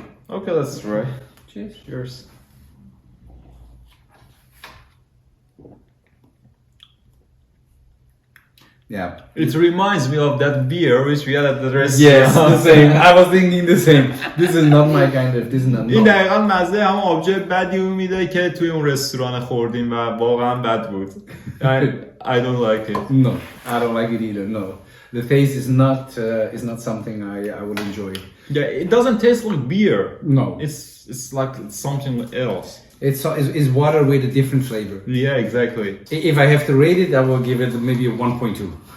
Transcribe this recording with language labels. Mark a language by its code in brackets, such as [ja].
[en] Okay, let's try. Cheers. Cheers. Yeah. It reminds me of that beer which we had at the restaurant. Yes, the same. I was thinking the same. This is not my kind of. This is not. [fa] این دقیقا مزه هم آبجو بدی میده که توی اون رستوران خوردیم و واقعا بد بود. [en] I don't like it. No, I don't like it either. No, the taste is not something I would enjoy. Yeah, it doesn't taste like beer. No, It's like something else. it's water with a different flavor. Yeah, exactly. If I have to rate it, I will give it maybe a 1.2.